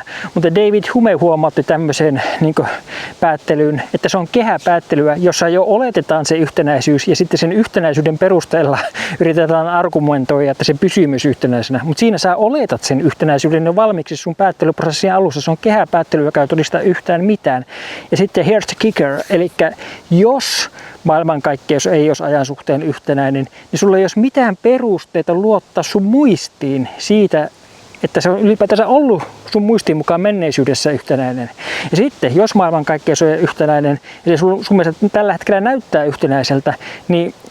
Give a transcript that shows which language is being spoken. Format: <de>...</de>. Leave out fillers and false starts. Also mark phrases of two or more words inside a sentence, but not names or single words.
<fi>Mutta David Hume huomautti tämmöiseen päättelyyn, että se on kehäpäättelyä, jossa jo oletetaan se yhtenäisyys ja sitten sen yhtenäisyyden perusteella yritetään argumentoida, että se pysyy myös yhtenäisenä. Mutta siinä sä oletat sen yhtenäisyyden jo valmiiksi sun päättelyprosessin alussa. Se on kehäpäättely, joka ei todista yhtään mitään. Ja sitten</fi> <en>here's the kicker,</en> <fi>eli jos maailmankaikkeus ei olisi ajan suhteen yhtenäinen, niin sulla ei olisi mitään perusteita luottaa sun muistiin siitä, että se on ylipäätänsä ollut sun muistiin mukaan menneisyydessä yhtenäinen. Ja sitten, jos maailmankaikkeus on yhtenäinen, ja se sun mielestä tällä hetkellä näyttää yhtenäiseltä, niin</fi>